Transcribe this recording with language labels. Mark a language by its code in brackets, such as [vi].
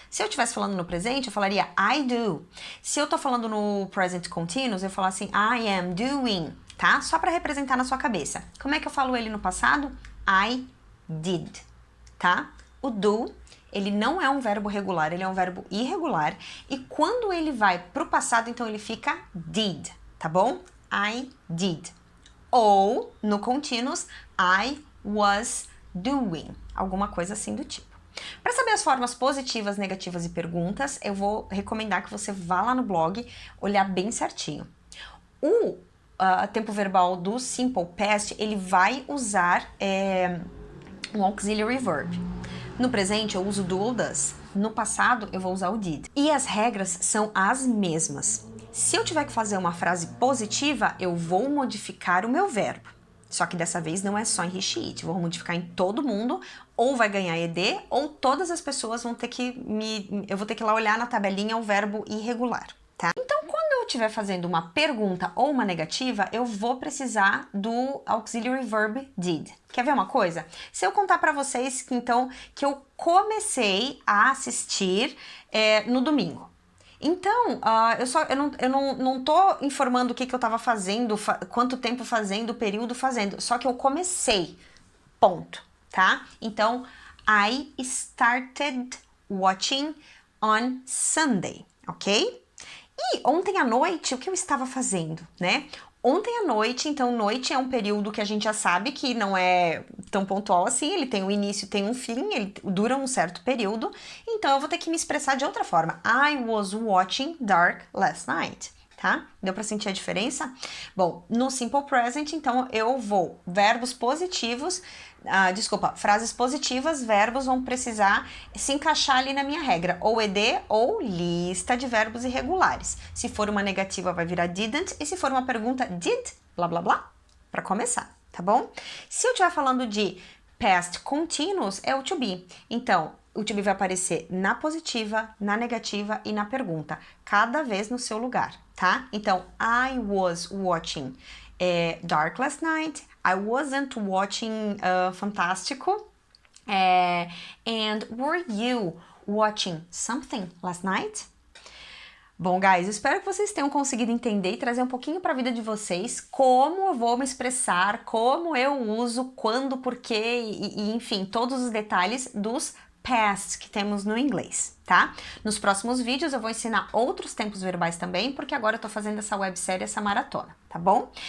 [pt] Se eu estivesse falando no presente, eu falaria [en] I do. [pt] Se eu tô falando no present continuous, eu falo assim [en] I am doing, [pt] tá? Só para representar na sua cabeça. Como é que eu falo ele no passado? [en] I did, [pt] tá? O do, ele não é um verbo regular, ele é um verbo irregular. E quando ele vai pro passado, então ele fica did, tá bom? [en] I did. [pt] Ou, no continuous, [en] I was doing. [pt] Alguma coisa assim do tipo. Para saber as formas positivas, negativas e perguntas, eu vou recomendar que você vá lá no blog olhar bem certinho. O tempo verbal do Simple Past, ele vai usar um auxiliary verb. No presente eu uso do ou does. No passado eu vou usar o did. E as regras são as mesmas. Se eu tiver que fazer uma frase positiva, eu vou modificar o meu verbo. Só que dessa vez não é só em he, she, it. Vou modificar em todo mundo, ou vai ganhar ed, ou todas as pessoas vão ter que eu vou ter que ir lá olhar na tabelinha o verbo irregular, tá? Então, quando eu estiver fazendo uma pergunta ou uma negativa, eu vou precisar do auxiliary verb did. Quer ver uma coisa? Se eu contar pra vocês que eu comecei a assistir no domingo. Então, eu não tô informando o que eu tava fazendo, quanto tempo fazendo, período fazendo, só que eu comecei, ponto, tá? Então, [en] I started watching on Sunday, ok? [pt] E ontem à noite, o que eu estava fazendo, né? Ontem à noite, então noite é um período que a gente já sabe que não é tão pontual assim, ele tem um início, tem um fim, ele dura um certo período, então eu vou ter que me expressar de outra forma. [en] I was watching dark last night, tá? [pt] Deu pra sentir a diferença? Bom, no Simple Present, então eu vou verbos positivos, frases positivas, verbos vão precisar se encaixar ali na minha regra, ou ed ou lista de verbos irregulares. Se for uma negativa vai virar didn't, e se for uma pergunta, did, blá blá blá, para começar, tá bom? Se eu estiver falando de past continuous, é o to be. Então, o to be vai aparecer na positiva, na negativa e na pergunta, cada vez no seu lugar, tá? [en] Então, I was watching Dark last night. I wasn't watching Fantástico. And were you watching something last night? [pt] Bom, guys, espero que vocês tenham conseguido entender e trazer um pouquinho para a vida de vocês como eu vou me expressar, como eu uso, quando, porquê e enfim, todos os detalhes dos past que temos no inglês, tá? Nos próximos vídeos eu vou ensinar outros tempos verbais também, porque agora eu tô fazendo essa websérie, essa maratona, tá bom?